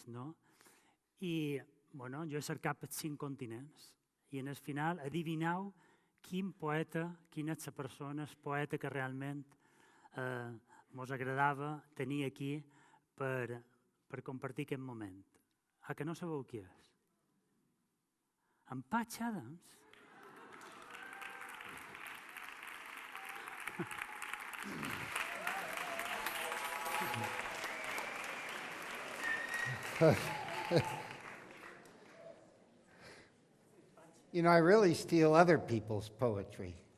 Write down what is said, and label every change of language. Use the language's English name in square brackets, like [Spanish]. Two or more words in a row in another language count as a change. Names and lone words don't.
[Catalan] I jo he cercat per 5 continents i en el final adivineu quin poeta, quina és la persona, el poeta que realment ens agradava tenir aquí per compartir aquest moment. Que no sabeu qui és? En Patch Adams? [English] I really steal other people's poetry.